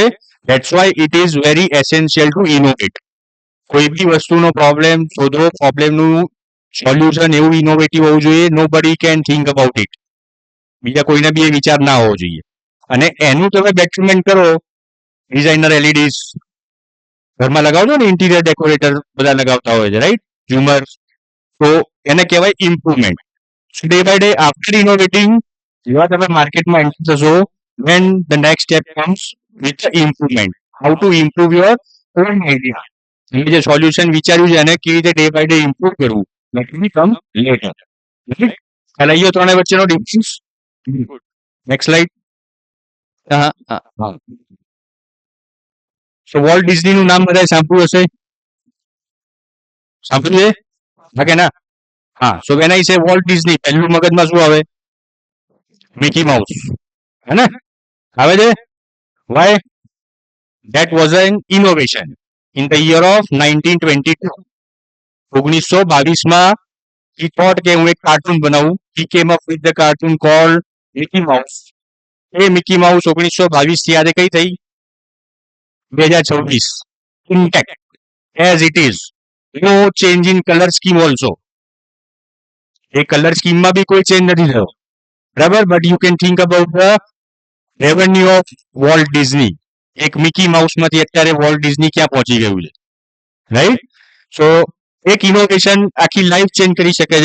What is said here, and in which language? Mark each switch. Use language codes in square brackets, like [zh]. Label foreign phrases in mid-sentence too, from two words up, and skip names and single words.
[en] That's why it is very essential to innovate. [gu] કોઈ બી વસ્તુનો પ્રોબ્લેમ શોધો, પ્રોબ્લેમનું સોલ્યુશન એવું ઇનોવેટિવ હોવું જોઈએ, [en] nobody can think about it. [gu] બીજા કોઈને બી એ વિચાર ના હોવો જોઈએ. અને એનું તમે બેટરમેન્ટ કરો, [en] designer LEDs [gu] ઘરમાં લગાવજો ને, [en] interior decorator [gu] બધા લગાવતા હોય છે, રાઈટ? ઝુમર, તો એને કહેવાય ઇમ્પ્રુવમેન્ટ. [en] day by day after innovating, [gu] જેવા તમે માર્કેટમાં એન્ટર થશો, [en] then the next step comes with the improvement. How to improve your own idea. [gu] તમે જે સોલ્યુશન વિચાર્યું છે એને કેવી રીતે [en] day by day improve [gu] કરવું, [en] that will come later. [gu] ખ્યાલ આવી ગયો ત્રણે વચ્ચેનો ડિફરન્સ? [en] next slide. [gu] હા. સો વોલ્ટ ડિઝનીનું નામ બધાએ સાંભળ્યું હશે? સાંભળ્યું છે? હા કે ના? હા. [en] so when I say વોલ્ટ ડિઝની, [gu] પહેલું મગજમાં શું આવે? મિકી માઉસ, હે ને? આવે છે? વાય? [en] That was an innovation in the year of 1922. [gu] 1922માં [en] he thought [gu] કે હું એક કાર્ટૂન બનાવું. [en] He came up with the cartoon called Mickey Mouse. [gu] એ મિકી માઉસ 1922 થી આજે કઈ થઈ? 2026. [en] Intact as it is. No change in color scheme also. [gu] એ [en] colour scheme [gu] બી કોઈ ચેન્જ નથી થયો, બરાબર? [en] but you can think about the revenue of Walt Disney. [gu] એક મિકી માઉસમાંથી અત્યારે વોલ્ટ ડિઝની ક્યાં પહોંચી ગયું છે, રાઈટ? સો એક ઇનોવેશન આખી [en] life change [gu] કરી શકે છે.